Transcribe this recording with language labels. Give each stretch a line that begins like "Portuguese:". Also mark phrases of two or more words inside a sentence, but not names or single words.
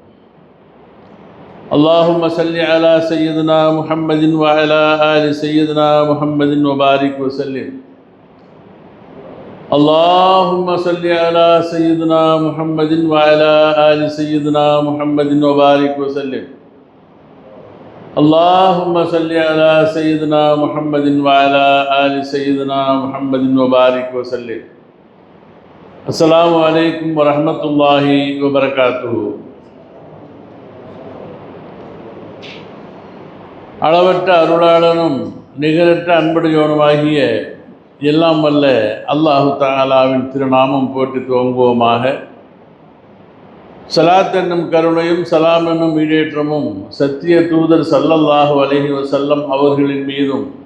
Arabic: اللهم صل على سيدنا محمد وعلى آل سيدنا محمد وبارك وسلم اللهم صل على سيدنا محمد وعلى آل سيدنا محمد وبارك وسلم اللهم صل على سيدنا محمد وعلى آل سيدنا محمد وبارك وسلم السلام عليكم ورحمة الله وبركاته.
Tamil: அளவற்ற அருளாளனும் நிகரற்ற அன்புடையவனுமாகிய எல்லாம் வல்ல அல்லாஹு தஆலாவின் திருநாமம் போற்றி துவங்குவோமாக. ஸலாத் என்னும் கருணையும் சலாம் என்னும் ஈடேற்றமும் சத்திய தூதர்
Arabic: صلى الله عليه وسلم
Tamil: அவர்களின் மீதும்